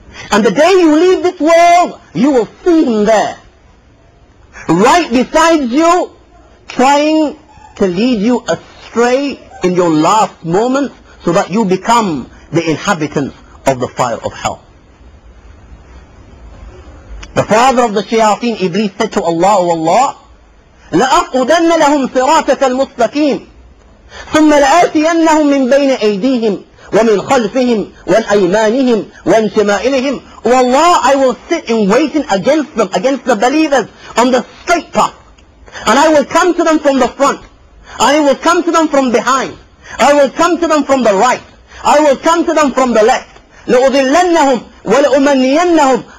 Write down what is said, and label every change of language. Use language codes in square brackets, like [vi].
[en] And the day you leave this world, you will see him there, right beside you, trying to lead you astray in your last moments so that you become the inhabitants of the fire of hell. The father of the shayateen, Iblis, said to Allah, O Allah, [ar] لَأَقْعُدَنَّ لَهُمْ صِرَاطَكَ الْمُسْتَقِيمِ ثُمَّ لَآتِيَنَّهُمْ مِنْ بَيْنِ أَيْدِيهِمْ وَمِنْ خَلْفِهِمْ وَعَنْ أَيْمَانِهِمْ وَعَنْ شَمَائِلِهِمْ. [en] O Allah, I will sit in waiting against them, against the believers, on the straight path. And I will come to them from the front. I will come to them from behind. I will come to them from the right. I will come to them from the left. [ar] لَأُضِلَّنَّهُمْ وَلَأُمَنِّيَنَّهُمْ.